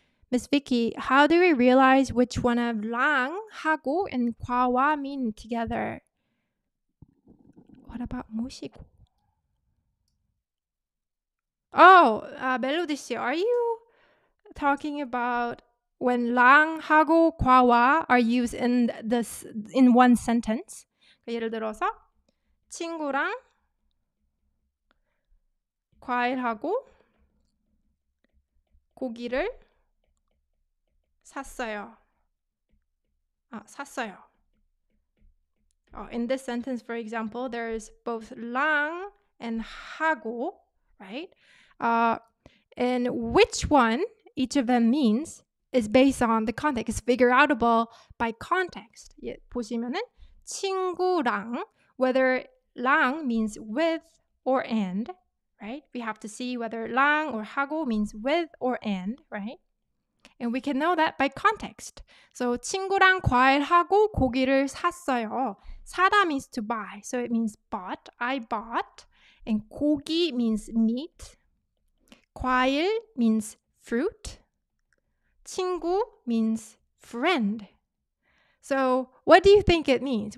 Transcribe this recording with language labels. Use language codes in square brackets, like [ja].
[en] Miss Vicky, how do we realize which one of 랑, 하고, and 과와 mean together? What about 모시고? 멜로디 씨, are you talking about when 랑, 하고, 과와 are used in one sentence? [ko] 예를 들어서 친구랑 과일하고 고기를 샀어요. [en] In this sentence, for example, there's both 랑 and 하고, right? And which one each of them means is based on the context. It's figure outable by context. [ko] 보시면은 친구랑, [en] whether 랑 means with or and, right? We have to see whether 랑 or 하고 means with or and, right? And we can know that by context. [ko] So 친구랑 과일하고 고기를 샀어요. [en] 사다 means to buy. So it means bought. I bought. And 고기 means meat. 과일 means fruit. 친구 means friend. So what do you think it means?